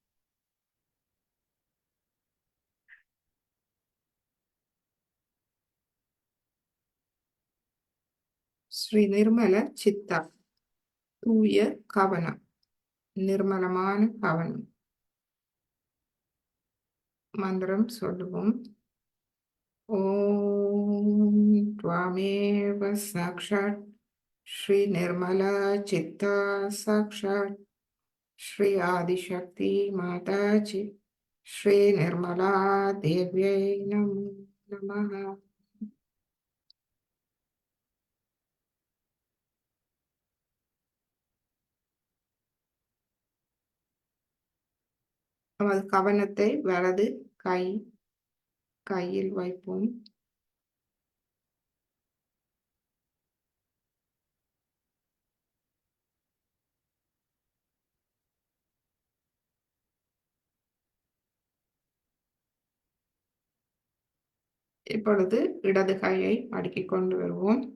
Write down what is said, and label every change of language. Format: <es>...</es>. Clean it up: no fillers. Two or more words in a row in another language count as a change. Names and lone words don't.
<ta>ஸ்ரீ நிர்மல சித்தா, தூய கவனம், நிர்மலமான கவனம். மந்திரம் சொல்லுவோம்.</ta> <sa>ஓம் त्वामेव साक्षात् श्री निर्मला चित्ता साक्षात् श्री आदिशक्ति माताजी श्री निर्मला देव्यै नमो नमः.</sa> <ta>நமது கவனத்தை வலது கையில் வைப்போம். இப்பொழுது இடது கையை அடுக்கிக் கொண்டு வருவோம்.</ta>